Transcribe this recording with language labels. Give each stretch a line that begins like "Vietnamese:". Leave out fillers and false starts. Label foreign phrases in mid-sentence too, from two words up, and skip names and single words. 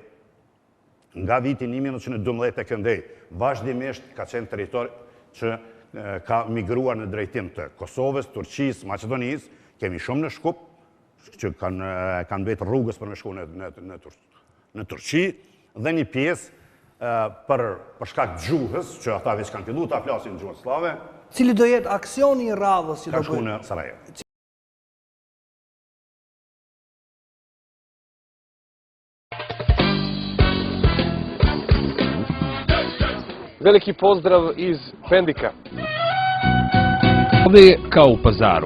Albanian: Nga vitin 1912 e këndej, vazhdimisht ka qenë territor që ka migruar në drejtim të Kosovës, Turqisë, Maqedonisë, kemi shumë në Shkup, që kanë vetë rrugës për me shku në Turqi, dhe një pjesë për shkak gjuhës, që ata veç kanë fillu ta flasin gjuhën slave. Cili do jetë aksioni I radhës që do bëjë? Ka shku në Sarajevo.
Bosnian: Veliki pozdrav iz Pendika. Ovdje je kao u pazaru.